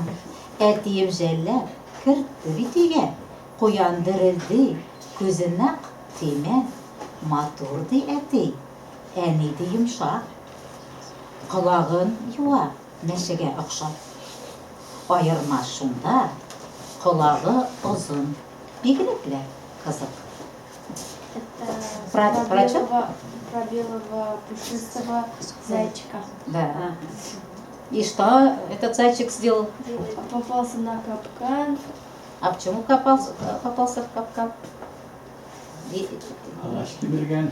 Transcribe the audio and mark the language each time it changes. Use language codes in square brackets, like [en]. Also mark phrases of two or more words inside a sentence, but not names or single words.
[tt] Әтием жәлләп кертте бит өйгә, куян дерелде, күзе нәкъ тимә, матур ди әти, әни ди йомшак, колагын юа, мәшәгә охшап. Аерма шунда, колагы озын, бигрәк лә кызык. [ru] Это Про чё? про белого пушистого зайчика. Да. И что этот зайчик сделал? Попался на капкан. А почему попался в капкан? [tt] Ағаш кемірген.